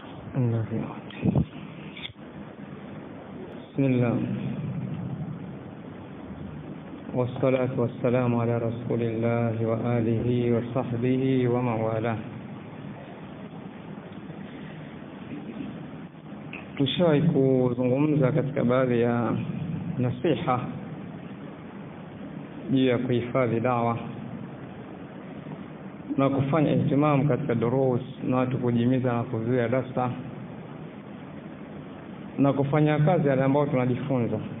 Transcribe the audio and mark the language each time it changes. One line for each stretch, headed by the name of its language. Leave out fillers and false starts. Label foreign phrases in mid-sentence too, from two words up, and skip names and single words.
Arabic: بسم الله والصلاة والسلام على رسول الله وآله وصحبه ومن والاه.
Swahili: Tushawahi kuzungumza katika baadhi ya nasiha juu ya kuhifadhi dawa na kufanya ihtimam katika durus na watu kujimiza na kuzuia darasa na kufanya kazi yale ambayo tunajifunza.